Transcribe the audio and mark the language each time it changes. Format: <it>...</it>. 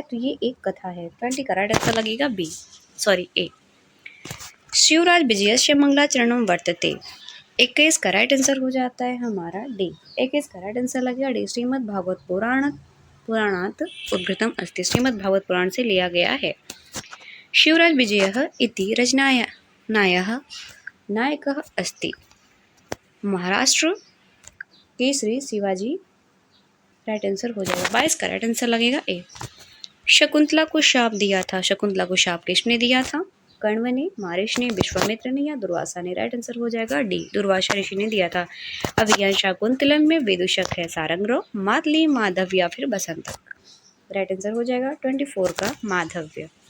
<hi>तो ये एक कथा है। 20 का राइट आंसर लगेगा ए।</hi> <sa>शिवराज विजयस्य मंगलाचरणम वर्तते।</sa> <hi>21 का राइट आंसर हो जाता है हमारा डी। 21 का राइट आंसर लगेगा डी।</hi> <sa>श्रीमद् भागवत पुराणात उद्घृतम अस्ति।</sa> <hi>श्रीमद् भागवत पुराण से लिया गया है।</hi> <sa>शिवराज विजयः इति रचनायाः नायकः अस्ति।</sa> <hi>महाराष्ट्र केसरी शिवाजी। राइट आंसर हो जाएगा 22 का राइट आंसर लगेगा ए। शकुंतला को शाप दिया था। शकुंतला को शाप किसने दिया था? कण्व ने, मारिश ने, विश्वामित्र ने या दुर्वासा ने। राइट आंसर हो जाएगा डी दुर्वासा ऋषि ने दिया था। अभिज्ञान शाकुंतलम में विदूषक है सारंगरो, मातली, माधव या फिर बसंतक। राइट आंसर हो जाएगा 24 का माधव्य।</hi>